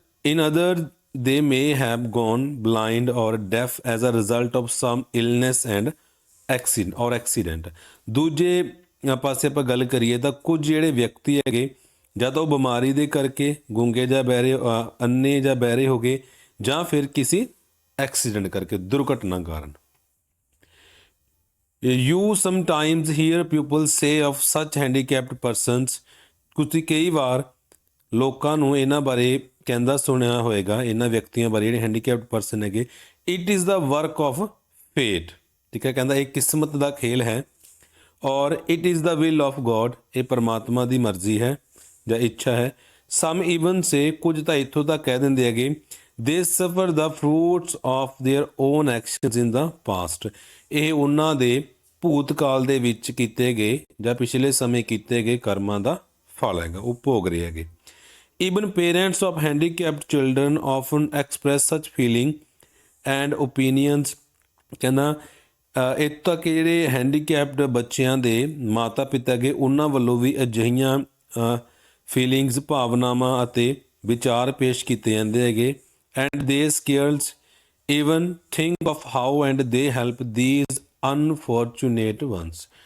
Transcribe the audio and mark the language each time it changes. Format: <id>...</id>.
<en>In other, they may have gone blind or deaf as a result of some illness and accident.</en> <pa>ਦੂਜੇ ਪਾਸੇ ਆਪਾਂ ਗੱਲ ਕਰੀਏ ਤਾਂ ਕੁਝ ਜਿਹੜੇ ਵਿਅਕਤੀ ਹੈਗੇ ਜਾਂ ਤਾਂ ਉਹ ਬਿਮਾਰੀ ਦੇ ਕਰਕੇ ਗੂੰਗੇ ਜਾਂ ਬਹਿਰੇ, ਅੰਨੇ ਜਾਂ ਬਹਿਰੇ ਹੋ ਗਏ, ਜਾਂ ਫਿਰ ਕਿਸੇ ਐਕਸੀਡੈਂਟ ਕਰਕੇ, ਦੁਰਘਟਨਾ ਕਾਰਨ.</pa> <en>You sometimes hear people say of such handicapped persons.</en> <pa>ਤੁਸੀਂ ਕਈ ਵਾਰ ਲੋਕਾਂ ਨੂੰ ਇਹਨਾਂ ਬਾਰੇ ਕਹਿੰਦਾ ਸੁਣਿਆ ਹੋਏਗਾ, ਇਹਨਾਂ ਵਿਅਕਤੀਆਂ ਬਾਰੇ ਜਿਹੜੇ ਹੈਂਡੀਕੈਪਡ ਪਰਸਨ ਹੈਗੇ.</pa> <en>It is the work of fate.</en> <pa>ਠੀਕ ਹੈ, ਕਹਿੰਦਾ ਇਹ ਕਿਸਮਤ ਦਾ ਖੇਲ ਹੈ.</pa> <en>or it is the will of God,</en> <pa>ਇਹ ਪਰਮਾਤਮਾ ਦੀ ਮਰਜ਼ੀ ਹੈ ਜਾਂ ਇੱਛਾ ਹੈ.</pa> <en>some even say,</en> <pa>ਕੁਝ ਤਾਂ ਇੱਥੋਂ ਤੱਕ ਕਹਿ ਦਿੰਦੇ ਹੈਗੇ,</pa> <en>They suffer the fruits of their own actions in the past.</en> <pa>ਇਹ ਉਹਨਾਂ ਦੇ ਭੂਤਕਾਲ ਦੇ ਵਿੱਚ ਕੀਤੇ ਗਏ ਜਾਂ ਪਿਛਲੇ ਸਮੇਂ ਕੀਤੇ ਗਏ ਕਰਮਾਂ ਦਾ ਫਲ ਹੈਗਾ, ਉਹ ਭੋਗ ਰਹੇ ਹੈਗੇ.</pa> <en>Even parents of handicapped children often express such feeling and opinions.</en> <pa>ਕਹਿੰਦਾ ਇੱਥੋਂ ਤੱਕ ਜਿਹੜੇ ਹੈਂਡੀਕੈਪਡ ਬੱਚਿਆਂ ਦੇ ਮਾਤਾ ਪਿਤਾ ਹੈਗੇ ਉਹਨਾਂ ਵੱਲੋਂ ਵੀ ਅਜਿਹੀਆਂ ਫੀਲਿੰਗਸ, ਭਾਵਨਾਵਾਂ ਅਤੇ ਵਿਚਾਰ ਪੇਸ਼ ਕੀਤੇ ਜਾਂਦੇ ਹੈਗੇ.</pa> <en>And they scares even think of how and they help these unfortunate ones.</en>